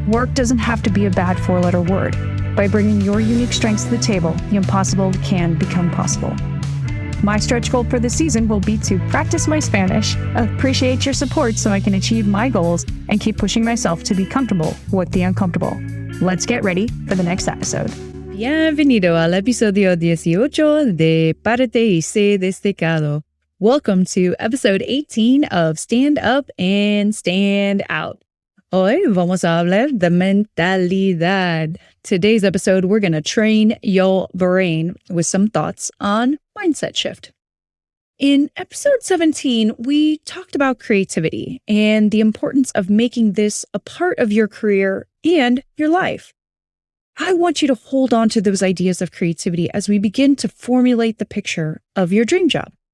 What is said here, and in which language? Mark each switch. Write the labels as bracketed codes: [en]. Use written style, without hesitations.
[en] Work doesn't have to be a bad 4-letter word. By bringing your unique strengths to the table, the impossible can become possible. My stretch goal for this season will be to practice my Spanish, appreciate your support so I can achieve my goals, and keep pushing myself to be comfortable with the uncomfortable. Let's get ready for the next episode. [es] Bienvenido al episodio 18 de Parte y Sé Destacado. [en] Welcome to episode 18 of Stand Up and Stand Out. [es] Hoy vamos a hablar de mentalidad. [en] Today's episode, we're going to train your brain with some thoughts on mindset shift. In episode 17, we talked about creativity and the importance of making this a part of your career and your life. I want you to hold on to those ideas of creativity as we begin to formulate the picture of your dream job.